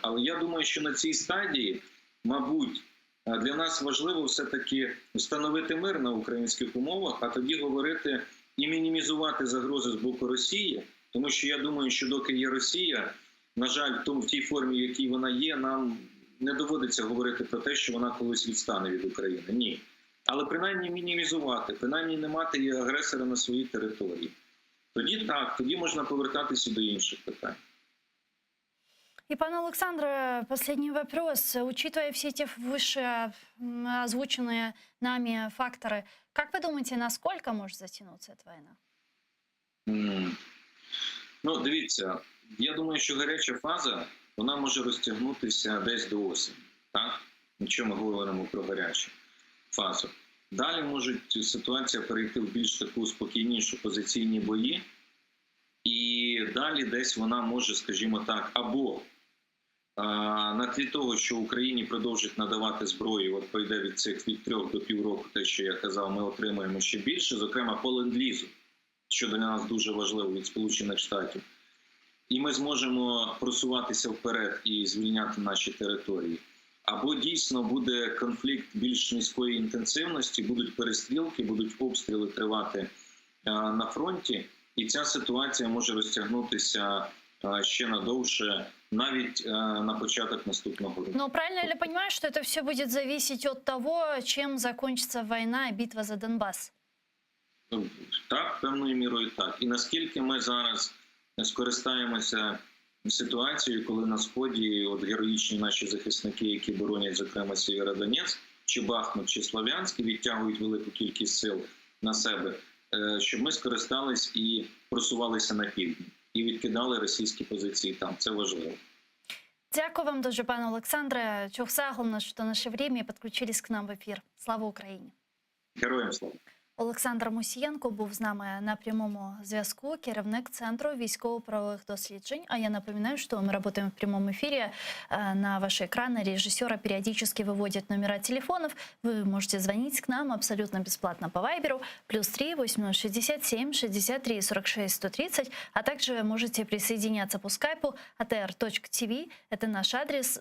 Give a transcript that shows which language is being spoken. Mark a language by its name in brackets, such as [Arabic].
[Ukrainian] Але я думаю, що на цій стадії, мабуть, для нас важливо все-таки встановити мир на українських умовах, а тоді говорити і мінімізувати загрози з боку Росії, тому що я думаю, що доки є Росія, на жаль, в тій формі, в якій вона є, нам не доводиться говорити про те, що вона колись відстане від України. Ні. Але принаймні мінімізувати, принаймні не мати її агресора на своїй території. Тоді так, тоді можна повертатися до інших питань. [Russian] И, пан Александр, последний вопрос. Учитывая все эти выше озвученные нами факторы, как вы думаете, насколько может затянуться эта война? [Ukrainian] Ну, дивіться, я думаю, що гаряча фаза, вона може розтягнутися десь до осені. Так? Якщо ми говоримо про гарячу фазу. Далі може ситуація перейти в більш таку спокійнішу позиційні бої. І далі десь вона може, скажімо так, або на тлі того, що Україні продовжить надавати зброю, от пройде від 3 до півроку, те, що я казав, ми отримаємо ще більше, зокрема по ленд-лізу, що для нас дуже важливо від Сполучених Штатів. І ми зможемо просуватися вперед і звільняти наші території. Або дійсно буде конфлікт більш низької інтенсивності, будуть перестрілки, будуть обстріли тривати на фронті, і ця ситуація може розтягнутися ще надовше, навіть на початок наступного року. [Russian] Но правильно ли понимаю, что это все будет зависеть от того, чем закончится война и битва за Донбасс? [Ukrainian] Так, певною мірою так. І наскільки ми зараз скористаємося ситуацією, коли на Сході от героїчні наші захисники, які боронять, зокрема, Сєвєродонецьк, чи Бахмут, чи Слов'янськ, відтягують велику кількість сил на себе, щоб ми скористались і просувалися на півдні. І відкидали російські позиції там. Це важливо. Дякую вам дуже, пане Олександре. Чохсагл, що [Russian] наше время, [Ukrainian] підключились к нам в ефір. Слава Україні! Героям слава! Олександр Мусієнко був з нами на прямому зв'язку, керівник Центру військово-правових досліджень. [Russian] А я напоминаю, что мы работаем в прямом эфире. На ваши экраны режиссера периодически выводят номера телефонов. Вы можете звонить к нам абсолютно бесплатно по Вайберу. +3 8067 63 46 130. А также можете присоединяться по скайпу atr.tv. Это наш адрес.